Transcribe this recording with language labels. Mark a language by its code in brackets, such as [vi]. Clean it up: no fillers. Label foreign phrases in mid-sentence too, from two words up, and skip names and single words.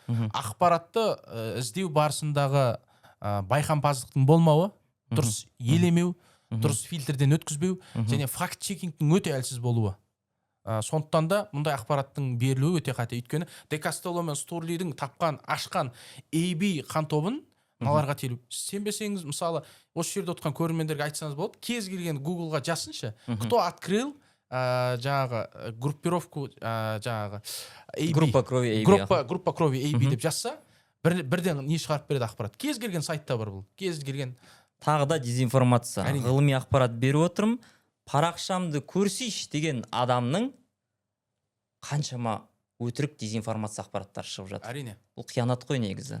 [kk] Ақпаратты іздеу барысындағы байқампаздықтың болмауы, дұрыс елемеу, дұрыс фильтрден өткізбеу және факт-чекингтің өте әлсіз болуы. Сондықтан да мұндай ақпараттың берілуі өте қате. Өйткені Де Кастелло мен Стурлидің тапқан, ашқан AB қан тобын мыналарға телу. Сенбесеңіз, мысалы, осы жерде отырған көрермендерге айтсаңыз болады, кез келген Google-ға жазсыншы, [ru] кто открыл жаңағы группировку жаңағы AB, группа крови AB. Группа крови AB [kk] деп жазса, бірден не шығарып береді ақпарат. Кез келген сайтта бар бұл. Кез келген. Тағы да дезинформация. Ғылыми ақпарат беріп отырмын. Парақшамды көрсейші деген адамның қаншама өтірік дезинформация ақпараттар шығып жатыр. Әрине. Бұл қиянат қой негізі.